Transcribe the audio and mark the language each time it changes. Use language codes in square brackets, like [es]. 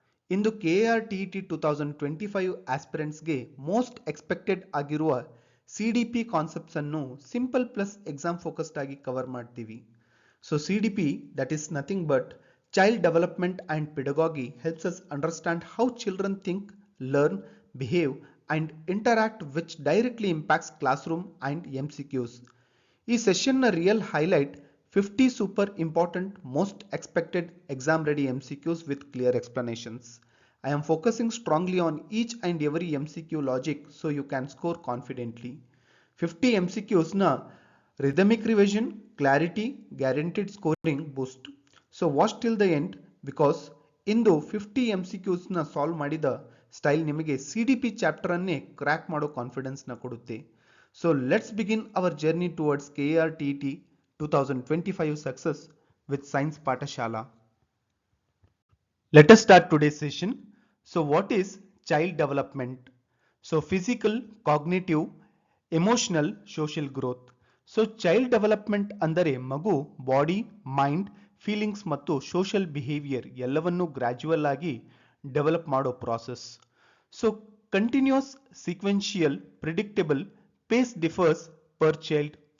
[kn] ಇಂದು KRTET 2025 ಆಸ್ಪಿರೆಂಟ್ಸ್ಗೆ most expected ಆಗಿರುವ CDP concepts ಅನ್ನು simple plus exam focused ಆಗಿ ಕವರ್ ಮಾಡ್ತೀವಿ. [en] So CDP, that is nothing but Child Development and Pedagogy, helps us understand how children think, learn, behave and interact, which directly impacts classroom and MCQs. ಈ ಸೆಷನ್ನ real highlight 50 super important most expected exam ready MCQs with clear explanations. I am focusing strongly on each and every MCQ logic so you can score confidently. 50 MCQs na rhythmic revision, clarity, guaranteed scoring boost. So watch till the end because [kn] into 50 MCQs ನ solve ಮಾಡಿದ style ನಿಮಗೆ CDP chapter ಅನ್ನೇ crack ಮಾಡೋ confidence ನ ಕೊಡುತ್ತೆ. [en] So let's begin our journey towards KRTET 2025 success with Science Patashala. Let us start today's session. So what is child development? So physical, cognitive, emotional, social growth. So child development [kn] ಅಂದರೆ ಮಗು body, mind, feelings ಮತ್ತು social behaviour ಎಲ್ಲವನ್ನೂ gradual ಆಗಿ develop ಮಾಡೋ process. [en] ಸೊ continuous, sequential, predictable, pace differs per child.